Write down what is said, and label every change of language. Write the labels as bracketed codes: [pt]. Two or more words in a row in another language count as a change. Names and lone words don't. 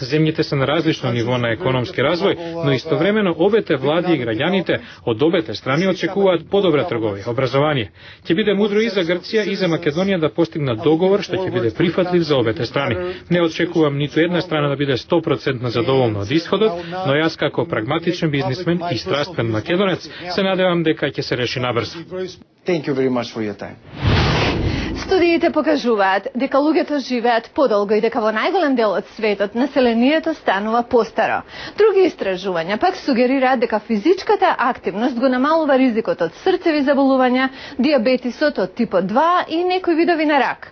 [mk] Земјите се на различно ниво на економски развој, но истовремено обете влади и граѓаните од обете страни очекуваат подобра трговија, образование. Ќе биде мудро и за Грција и за Македонија да постигнат договор што ќе биде прифатлив за обете страни. Не очекувам ниту една страна да биде 100% задоволна од исходот, но јас како прагматичен бизнисмен и страстен македонец се надевам дека ќе се реши набрзо. [en] Thank you very much for your time. [mk] Студиите покажуваат дека луѓето живеат подолго и дека во најголем дел од светот населението станува постаро. Други истражувања пак сугерираат дека физичката активност го намалува ризикот од срцеви заболувања, дијабетисот од типот 2 и некои видови на рак.